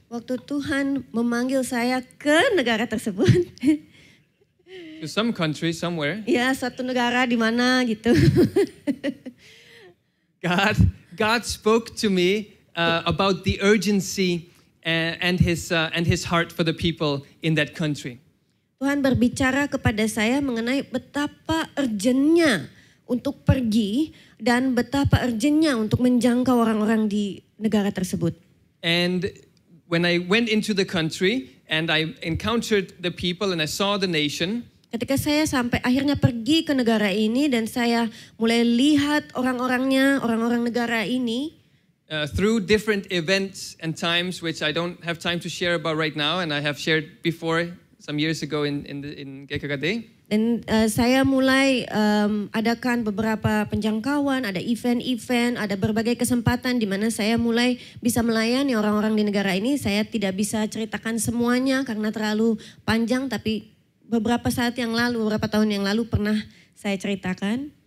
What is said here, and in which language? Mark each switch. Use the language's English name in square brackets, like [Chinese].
[Indonesian] waktu Tuhan memanggil saya ke negara tersebut, [English] to some country somewhere. [Indonesian] Ya, satu negara di mana gitu. [English] God spoke to me about the urgency and his heart for the people in that country. [Indonesian] Tuhan berbicara kepada saya mengenai betapa urgentnya untuk pergi dan betapa urgentnya untuk menjangkau orang-orang di negara tersebut. [English] And when I went into the country and I encountered the people and I saw the nation. [Indonesian] Ketika saya sampai akhirnya pergi ke negara ini dan saya mulai lihat orang-orangnya, orang-orang negara ini. [English] Through different events and times, which I don't have time to share about right now, and I have shared before some years ago in GKKD. [Indonesian] Dan saya mulai adakan beberapa penjangkauan, ada event-event, ada berbagai kesempatan di mana saya mulai bisa melayani orang-orang di negara ini. Saya tidak bisa ceritakan semuanya karena terlalu panjang, tapi beberapa saat yang lalu, beberapa tahun yang lalu pernah saya ceritakan.